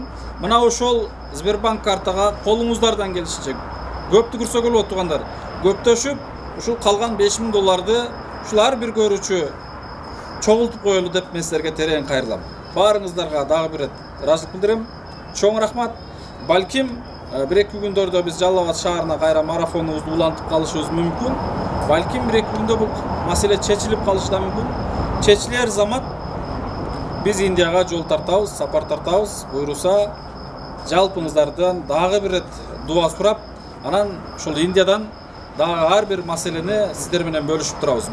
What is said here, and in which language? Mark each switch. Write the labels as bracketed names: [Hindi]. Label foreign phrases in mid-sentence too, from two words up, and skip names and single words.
[Kyrgyz] Мына ошол Сбербанк картага колуңуздардан келишинче көп түкүрсө болот тугандар. Көптөшүп, ушул калган $5000 ушул ар бир көрүүчү чогултуп коелу деп мен силерге терең кайрылам. Баарыңыздарга дагы бир ыраазычылык билдирем. Чоң рахмат. Балким bir-iki күндөрдө биз Жалал Абад шаарына кайра марафонубузду улантып калышыбыз мүмкүн. Балким bir-iki күндө бул маселе чечилип калышы да мүмкүн. Чечилер замат биз Индияга жол тартабыз, сапар тартабыз. Буйруса жалпыңыздардан дагы бир дуа сурап, анан ушул Индиядан дагы ар бир маселени сиздер менен бөлүшүп турабыз.